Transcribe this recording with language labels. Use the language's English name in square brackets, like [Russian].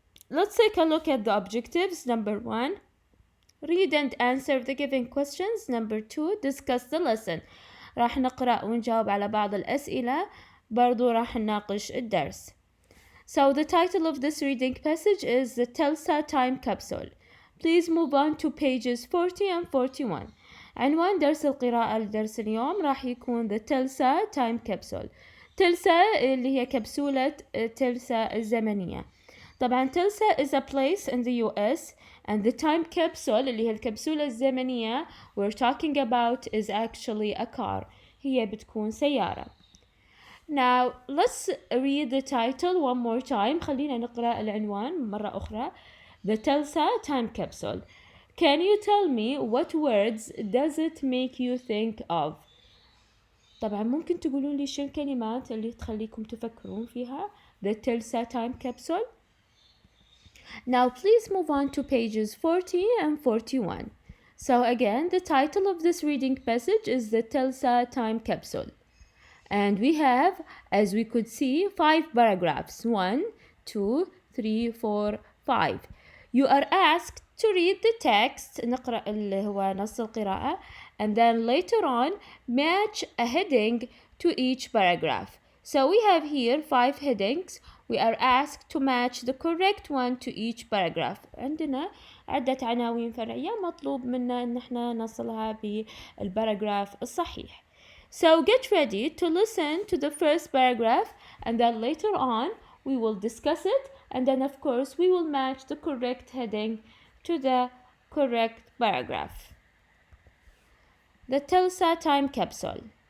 [English] Let's take a look at the objectives. Number 1, read and answer the given questions. Number 2, discuss the lesson. [Arabic] راح نقرأ ونجاوب على بعض الأسئلة. برضو راح نناقش الدرس. [English] So the title of this reading passage is the Tulsa Time Capsule. Please move on to pages 40 and 41. [Arabic] عنوان درس القراءة لدرس اليوم راح يكون the Tulsa Time Capsule. Tulsa اللي هي كبسولة تلسا الزمنية. [English] طبعا Tulsa is a place in the US and the time capsule [Arabic] اللي هي الكبسولة الزمنية [English] we're talking about is actually a car. [Arabic] هي بتكون سيارة. [English] Now let's read the title one more time. [Arabic] خلينا نقرأ العنوان مرة أخرى. [English] The Tulsa Time Capsule. Can you tell me what words does it make you think of? [Arabic] طبعا ممكن تقولون لي شو الكلمات اللي تخليكم تفكرون فيها. [English] The Tulsa Time Capsule. Now please move on to pages 40 and 41. So again, the title of this reading passage is the Tulsa Time Capsule. And we have, as we could see, 5 paragraphs. 1, 2, 3, 4, 5. You are asked to read the text, [Arabic] نقرأ اللي هو نص القراءة, [English] and then later on match a heading to each paragraph. So we have here 5 headings. We are asked to match the correct one to each paragraph. [Arabic] عندنا عدة عناوين فرعية مطلوب منا إن احنا نصلها بالباراجراف الصحيح. [English] So get ready to listen to the first paragraph and then later on we will discuss it and then of course we will match the correct heading to the correct paragraph. The Tulsa Time Capsule.